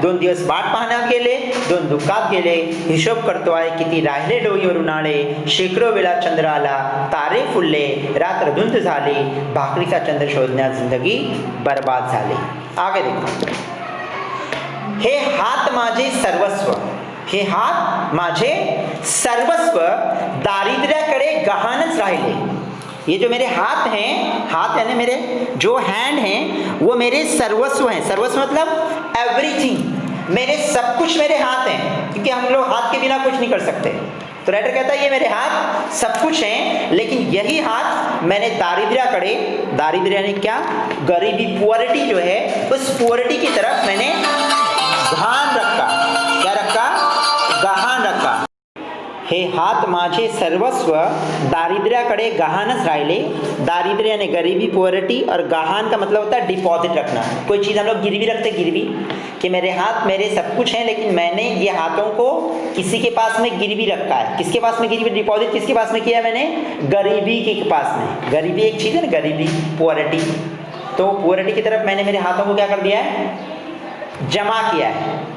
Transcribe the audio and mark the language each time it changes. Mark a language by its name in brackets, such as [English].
[Marathi] 2 दिवस वाट पाहण्यात गेले, 2 दुःखात गेले, हिशोब करतो आहे किती राहिले डोईवर उन्हाळे, शेकडो वेळा चंद्र आला, तारे फुलले, रात्र धुंद झाली, भाकरीचा चंद्र शोधण्यात जिंदगी बर्बाद झाली। [Hindi] आगे देखो, [Marathi] हे हात माझे सर्वस्व, हे हात माझे सर्वस्व, दारिद्र्याकडे गहाणच राहिले। [Hindi] ये जो मेरे हाथ हैं, हाथ यानी मेरे जो हैंड हैं वो मेरे सर्वस्व हैं। सर्वस्व मतलब एवरीथिंग, मेरे सब कुछ मेरे हाथ हैं, क्योंकि हम लोग हाथ के बिना कुछ नहीं कर सकते। तो राइटर कहता है ये मेरे हाथ सब कुछ हैं, लेकिन यही हाथ मैंने दारिद्र्याकडे, दारिद्र्य यानी क्या, गरीबी, पुअरिटी जो है, उस पुअरिटी की तरफ मैंने ध्यान रखा। क्या रखा, गहाण रखा। [Marathi] हे हात माझे सर्वस्व, दारिद्र्याकडे गहाणच राहिले। [Hindi] दारिद्र्य यानी गरीबी, पुअरिटी, और गहाण का मतलब होता है डिपॉजिट रखना। कोई चीज़ हम लोग गिरवी रखते, गिरवी, कि मेरे हाथ मेरे सब कुछ हैं, लेकिन मैंने ये हाथों को किसी के पास में गिरवी रखा है। किसके पास में गिरवी, डिपॉजिट किसके पास में किया मैंने, गरीबी के पास में। गरीबी एक चीज़ है ना, गरीबी, पुअरिटी, तो पुअरिटी की तरफ मैंने मेरे हाथों को क्या कर दिया है, जमा किया है।